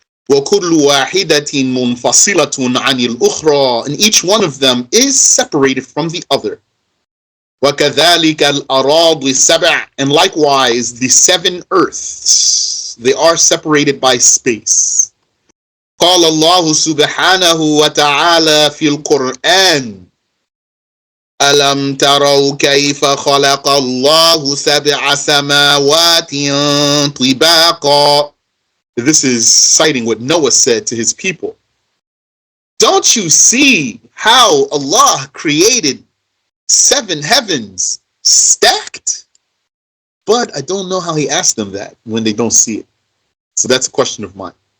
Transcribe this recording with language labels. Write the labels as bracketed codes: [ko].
[ar] وَكُلُّ وَاحِدَةٍ مُنْفَصِلَةٌ عَنِ الْأُخْرَى, [en] and each one of them is separated from the other. [ar] وَكَذَلِكَ الْأَرَاضِ السَّبْعِ, [en] and likewise the seven earths, they are separated by space. [ar] قال الله سبحانه وتعالى في القرآن ألم تروا كيف خلق الله سبع سماوات طباقا. [en] This is citing what Noah said to his people. Don't you see how Allah created seven heavens stacked? But I don't know how he asked them that when they don't see it. So that's a question of mine.